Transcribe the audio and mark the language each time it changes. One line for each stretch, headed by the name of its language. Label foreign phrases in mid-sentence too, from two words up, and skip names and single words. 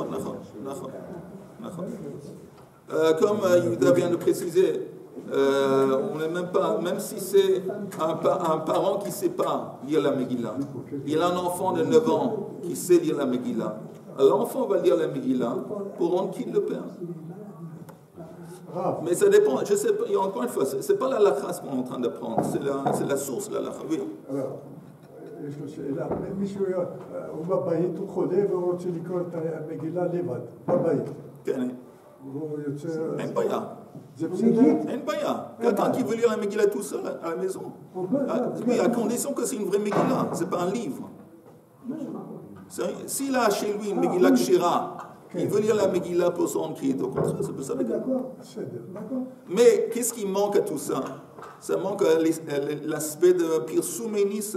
French: Comme Yehuda vient de préciser, on n'est même pas, même si c'est un parent qui ne sait pas lire la Megillah, il a un enfant de 9 ans qui sait lire la Megillah, l'enfant va lire la Megillah pour rendre quitte le père. Mais ça dépend, je sais pas, encore une fois, c'est pas la halakha qu'on est en train d'apprendre, c'est la source, la halakha, oui. Alors,
Hebrew: יש לו שאלה, מישהו, הוא בבית, הוא חולה והוא רוצה לקרוא את המגילה לבד, בבית. כן. הוא יוצא... אין בעיה. זה בסדר? אין בעיה.
French: Quelqu'un qui veut lire la Megillah tout seul à la maison. Oui, à condition que c'est une vraie Megillah, c'est pas un livre. S'il a chez lui une
Hebrew: מגילה כשרה,
French: il veut lire la Megillah pour son quitte, au contraire, c'est pour ça. Mais qu'est-ce qui manque à tout ça? Ça manque l'aspect de Pirsouménis.